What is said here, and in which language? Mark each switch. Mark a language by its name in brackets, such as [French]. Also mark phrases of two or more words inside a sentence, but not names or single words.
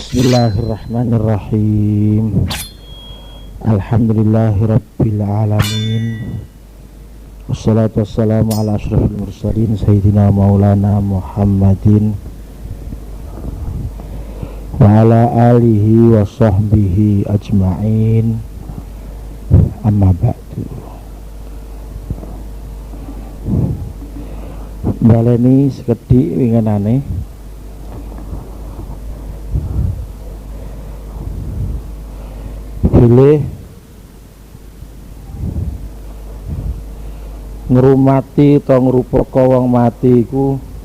[Arabic] بسم الله الرحمن الرحيم. الحمد لله رب العالمين. والصلاة والسلام على أشرف المرسلين سيدنا مولانا محمد وعلى آله وصحبه أجمعين. أما بعد. [Javanese] Baleni sekedhik wingenane pilih ngrumati atau ngrupaka wong mati iku